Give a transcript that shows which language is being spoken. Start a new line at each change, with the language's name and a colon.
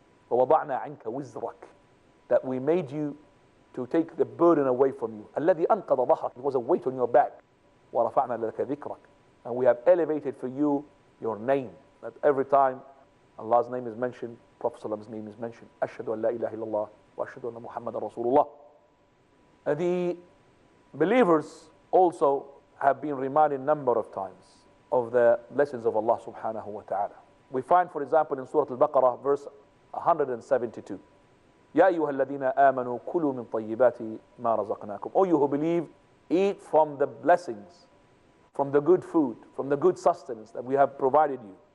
Arabic: وَوَضَعْنَا عَنْكَ وِزْرَكَ,
English: that we made you to take the burden away from you.
Arabic: الَّذِي أَنْقَضَ ظَهْرَكَ,
English: it was a weight on your back.
Arabic: وَرَفَعْنَا لَكَ ذِكْرَكَ,
English: and we have elevated for you your name. That every time Allah's name is mentioned, Prophet ﷺ's name is mentioned.
Arabic: أشهد أن لا إله إلا الله وأشهد أن محمد رسول الله.
English: The believers also have been reminded a number of times of the blessings of Allah subhanahu wa ta'ala. We find, for example, in Surah Al-Baqarah, verse 172,
Arabic: يا أيها الذين آمنوا كلوا من طيبات ما رزقناكم,
English: O you who believe, eat from the blessings, from the good food, from the good sustenance that we have provided you.